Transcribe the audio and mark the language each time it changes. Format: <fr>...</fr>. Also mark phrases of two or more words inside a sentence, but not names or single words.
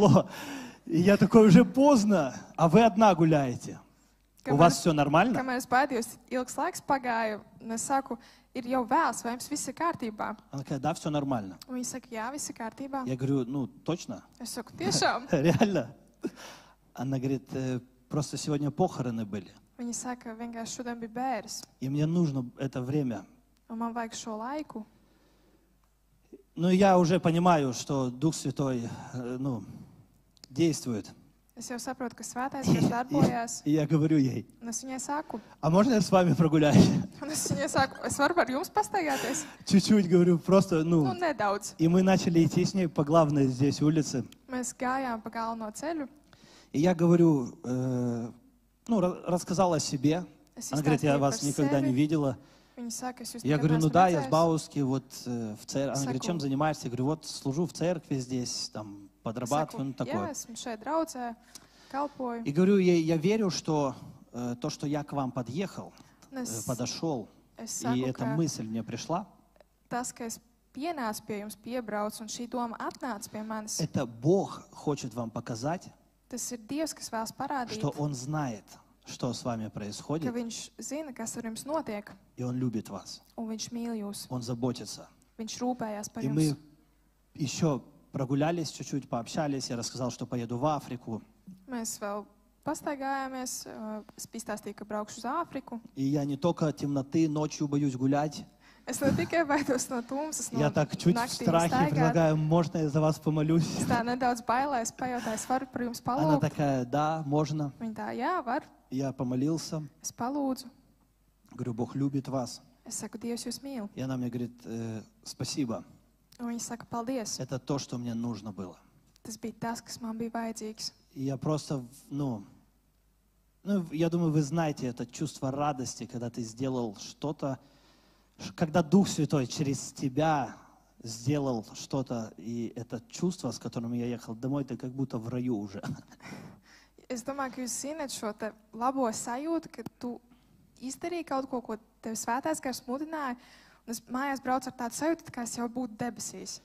<ru>И я такой, уже поздно, а вы одна гуляете. У вас все нормально?</ru> <lv>Kamēr es baidījos, ilgs laiks pagāja, un es saku, ir jau vēls, vai jums viss ir kārtībā?</lv> <ru>Она такая, да, все нормально.</ru> <lv>Un viņi saka, jā, viss ir kārtībā.</lv> <ru>Я говорю, ну, точно?</ru> <lv>Es saku, tiešām.</lv> <ru>Реально? Она говорит, просто сегодня похороны были.</ru> <lv>Viņi saka, vienkārši šodien bija bēres,</lv> <ru>И мне нужно это время.</ru> <lv>un man vajag šo laiku.</lv> <ru>Ну, я уже понимаю, что Дух Святой, ну, действует.</ru> <lv>Es jau saprotu, ka svētais gars darbojās,</lv> <ru>И я говорю ей,</ru> <lv>un es viņai saku,</lv> <ru>а можно я с вами прогуляюсь?</ru> <lv>un es viņai saku, es varu par jums pastaigāties?</lv> <ru>Чуть-чуть, говорю, просто,</ru> <lv>Nu,</lv> <ru>ну.</ru> <lv>nedaudz.</lv> <ru>И мы начали идти с ней по главной здесь улице.</ru> <lv>Mēs gājām pa galveno ceļu.</lv> <ru>И я говорю, ну, рассказала о себе.</ru> <lv>Es</lv> <ru>Она говорит, я</ru> <lv>izstāstīju par</lv> <ru>вас никогда не</ru> <lv>sevi.</lv> <ru>видела.</ru> <lv>Viņa saka, es jūs</lv> <ru>Я</ru> <lv>nekad</lv> <ru>говорю, ну</ru> <lv>neesmu</lv> <ru>да, я в</ru> <lv>redzējis.</lv> <ru>Бауске, вот в церкви. Она говорит,</ru> <lv>Saku.</lv> <ru>чем занимаешься? Я говорю, вот служу в церкви здесь, там, подрабатываю, ну</ru> <lv>Jā,</lv> <ru>такое.</ru> <lv>esmu šeit draudzē, kalpoju.</lv> <ru>И говорю ей, я верю, что то, что я к вам подъехал,</ru> <lv>Un es,</lv> <ru>подошел,</ru> <lv>es</lv> <ru>и</ru> <lv>saku,</lv> <ru>эта</ru> <lv>ka</lv> <ru>мысль мне пришла,</ru> <lv>tas, ka es pienācu pie jums, piebraucu, un šī doma atnāca pie manis,</lv> <ru>это Бог хочет вам показать,</ru> <lv>tas ir Dievs, kas vēlas parādīt,</lv> <ru>что Он знает, что с вами</ru> <lv>ka</lv> <ru>происходит,</ru> <lv>Viņš zina, kas ar jums notiek,</lv> <ru>и Он любит вас.</ru> <lv>un Viņš mīl jūs.</lv> <ru>Он заботится.</ru> <lv>Viņš rūpējās par</lv> <ru>И</ru> <lv>jums.</lv> <ru>мы еще прогулялись чуть-чуть, пообщались. Я рассказал, что поеду в Африку.</ru> <lv>Mēs vēl pastaigājāmies, es izstāstīju, ka braukšu uz Āfriku.</lv> <ru>И я не только от темноты, ночью боюсь гулять.</ru> <lv>Es ne tikai baidos no tumsas, no</lv> <ru>Я так чуть в</ru> <lv>naktīm</lv> <ru>страхе</ru> <lv>staigāt.</lv> <ru>предлагаю, можно я за вас помолюсь?</ru> <lv>Es tā nedaudz bailēs, pajautāju, es varu par jums</lv> <ru>Она</ru> <lv>palūgt.</lv> <ru>такая, да, можно.</ru> <lv>Viņa tā, jā, var.</lv> <ru>Я помолился.</ru> <lv>Es palūdzu.</lv> <ru>Говорю, Бог любит вас.</ru> <lv>Es saku, Dievs jūs mīl.</lv> <ru>И она мне говорит, спасибо.</ru> <lv>Un viņa saka, paldies.</lv> <ru>Это то, что мне нужно было.</ru> <lv>Tas bija tas, kas man bija vajadzīgs.</lv> <ru>И я просто, ну, я думаю, вы знаете это чувство радости, когда ты сделал что-то, когда Дух Святой через тебя сделал что-то, и это чувство, с которым я ехал домой, ты как будто в раю уже.</ru> <lv>Es domāju, ka jūs zināt šo te labo sajūtu, ka tu izdarīji kaut ko, ko tev svētais gars mudināja, un es mājās braucu ar tādu sajūtu, kā es jau būtu debesīs.</lv>